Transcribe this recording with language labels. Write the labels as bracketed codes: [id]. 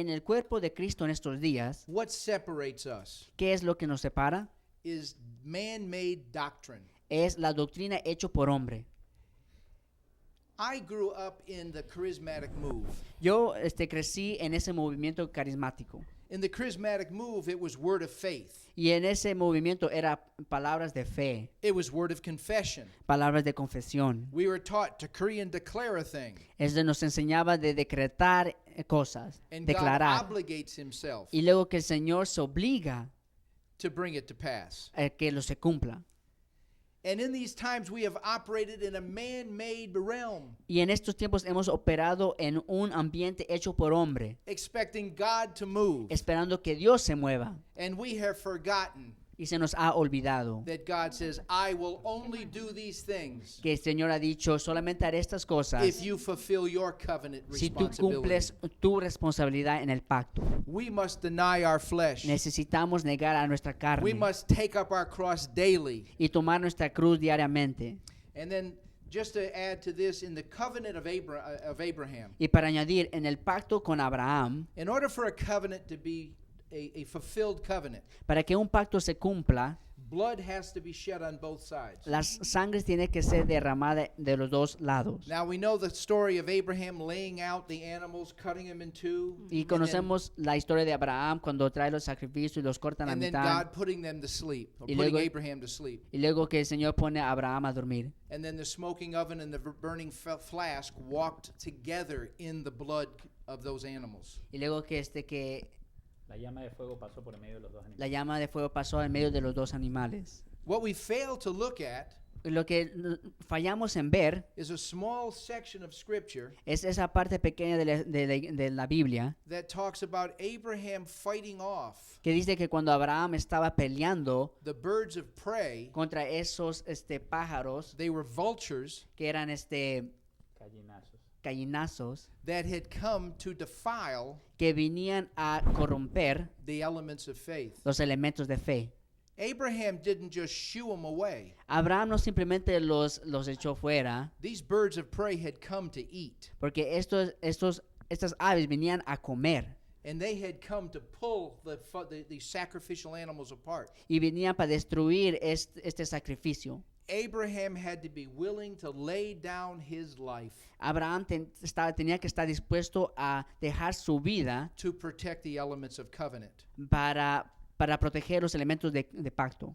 [es] en el cuerpo de Cristo en estos días, [en] what separates us [es] ¿qué es lo que nos separa? [en] is man-made doctrine. [es] Es la doctrina hecho por hombre. [en] I grew up in the charismatic move. [es] Yo crecí en ese movimiento carismático. [en] In the charismatic move, it was word of faith. [es] Y en ese movimiento era palabras de fe, [en] It was word of confession. [es] palabras de confesión. [en] We were taught to decree and declare a thing. [es] Eso nos enseñaba de decretar cosas, [en] And God [es] declarar. [en] obligates Himself [es] Y luego que el Señor se obliga [en] to bring it to pass. [es] a que lo se cumpla. [en] And in these times, we have operated in a man-made realm, [es] Y en estos tiempos hemos operado en un ambiente hecho por hombre, [en] expecting God to move. [es] esperando que Dios se mueva. [en] And we have forgotten [es] Y se nos ha olvidado [en] that God says, I will only do these things [es] que el Señor ha dicho, solamente haré estas cosas [en] if you fulfill your covenant [es] si tú [en] responsibility. [es] cumples tu responsabilidad en el pacto. [en] We must deny our flesh. [es] Necesitamos negar a nuestra [en] We [es] carne [en] must take up our cross daily. [es] y tomar nuestra cruz diariamente. [en] And then, just to add to this, in the covenant of Abraham, [es] Y para añadir, en el pacto con Abraham, [en] in order for a covenant to be a fulfilled covenant, [es] para que un pacto se cumpla, [en] blood has to be shed on both sides. [es] las sangres tienen que ser derramadas de los dos lados. [en] Now we know the story of Abraham laying out the animals, cutting them in two, [es] Y conocemos la historia de Abraham cuando trae los sacrificios y los cortan a [en] and then [es] mitad. [en] God putting them to sleep, or [es] Y [en] putting [es] luego- [en] Abraham to sleep. [es] Y luego que el Señor pone a Abraham a dormir. [en] And then the smoking oven and the burning flask walked together in the blood of those animals. [es] Y luego que La llama de fuego pasó por en medio de los dos animales. la llama de fuego pasó en medio de los dos animales. [en] What we fail to look at [es] lo que fallamos en ver [en] is a small section of Scripture [es] es esa parte pequeña de la Biblia [en] that talks about Abraham fighting off [es] que dice que cuando Abraham estaba peleando [en] the birds of prey. [es] contra esos pájaros [en] They were vultures [es] que eran Gallinazos. gallinazos [en] that had come to defile [es] que venían a corromper [en] the elements of faith. [es] los elementos de fe. [en] Abraham didn't just shoo them away. [es] Abraham no simplemente los echó fuera, [en] These birds of prey had come to eat, [es] porque estas aves venían a comer [en] and they had come to pull the sacrificial animals apart. [es] y venían para destruir este sacrificio. [en] Abraham had to be willing to lay down his life [es] Abraham tenía que estar dispuesto a dejar su vida [en] to protect the elements of covenant. [es] para proteger los elementos de pacto.